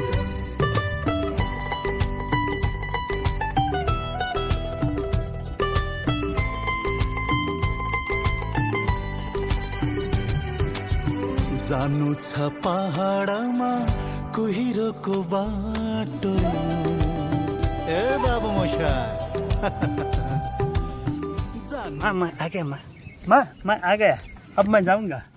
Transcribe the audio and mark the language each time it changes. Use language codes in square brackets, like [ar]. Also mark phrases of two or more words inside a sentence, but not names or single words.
[ne] जानु छ पहाडमा कुहिरोको बाटो ए बाबु मोशा [hi] मैं आ गया मैं आ गया अब मैं जाऊंगा